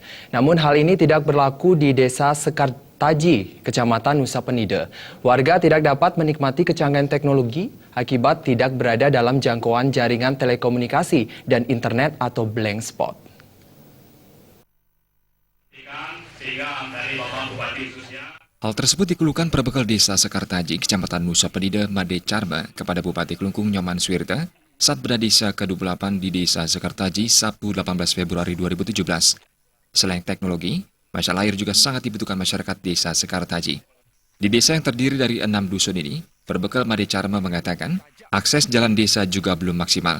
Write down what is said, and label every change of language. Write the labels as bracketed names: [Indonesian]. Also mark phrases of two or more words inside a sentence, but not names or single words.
[Indonesian] Namun hal ini tidak berlaku di Desa Sekartaji, Kecamatan Nusa Penida. Warga tidak dapat menikmati kecanggihan teknologi akibat tidak berada dalam jangkauan jaringan telekomunikasi dan internet atau blank spot. Hal tersebut dikeluhkan perbekal Desa Sekartaji, Kecamatan Nusa Penida, Made Carma kepada Bupati Klungkung Nyoman Suwirta saat berdadisa ke-28 di Desa Sekartaji Sabtu 18 Februari 2017. Selain teknologi, masalah air juga sangat dibutuhkan masyarakat Desa Sekartaji. Di desa yang terdiri dari 6 dusun ini, perbekal Made Carma mengatakan akses jalan desa juga belum maksimal.